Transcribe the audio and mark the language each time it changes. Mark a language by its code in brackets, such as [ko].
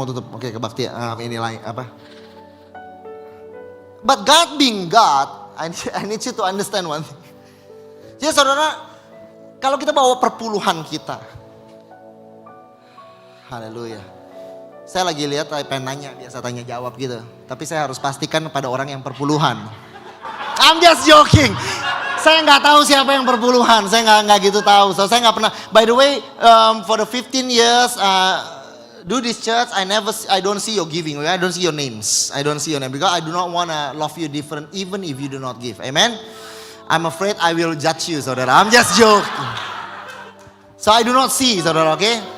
[id] Oke, kebaktian ini lain apa? [en] But God being God, I need you to understand one thing. [id] Jadi saudara, kalau kita bawa perpuluhan kita. Haleluya. Saya lagi lihat, saya pengen nanya, biasa tanya jawab gitu. Tapi saya harus pastikan pada orang yang perpuluhan. [en] I'm just joking. [id] Saya nggak tahu siapa yang perpuluhan. Saya nggak gitu tahu. So, saya nggak pernah. [en] By the way, for the 15 years do this church, I don't see your giving. I don't see your names. I don't see your name because I do not wanna love you different, even if you do not give. Amen. I'm afraid I will judge you, saudara. I'm just joking. So I do not see, saudara. Okay.